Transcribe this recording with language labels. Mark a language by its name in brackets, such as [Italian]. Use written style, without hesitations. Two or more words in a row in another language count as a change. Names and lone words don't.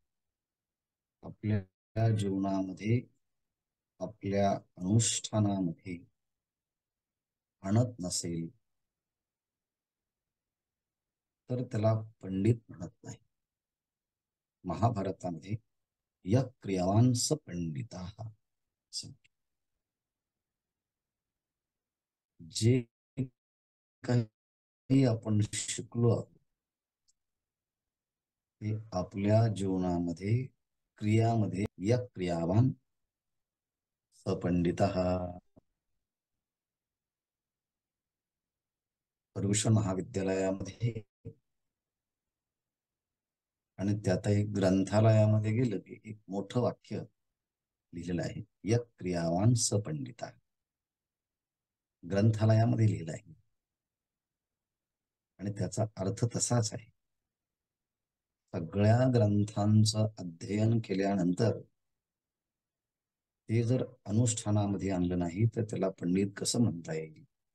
[Marathi] आपल्या जीवनामध्ये आपल्या अनुष्ठानामध्ये आणत नसेल तर त्याला पंडित म्हणत नाही। [Sanskrit] महाभारतामध्ये य क्रियावान स पंडिताः, [Marathi] जे काही आपण शिकलो आहोत ते आपल्या जीवनामध्ये क्रियामध्ये [Sanskrit] य क्रियावान स पंडिताः। [Marathi] पर्युषण महाविद्यालयामध्ये आणि त्यातही ग्रंथालयामध्ये गेलं की एक मोठं वाक्य लिहिलेलं आहे, [Sanskrit] यत् क्रियावान स पंडिता. [Marathi] ग्रंथालयामध्ये लिहिलं आहे आणि त्याचा अर्थ तसाच आहे. सगळ्या ग्रंथांचं अध्ययन केल्यानंतर ते जर अनुष्ठानामध्ये आणलं नाही तर त्याला पंडित कसं म्हणता येईल.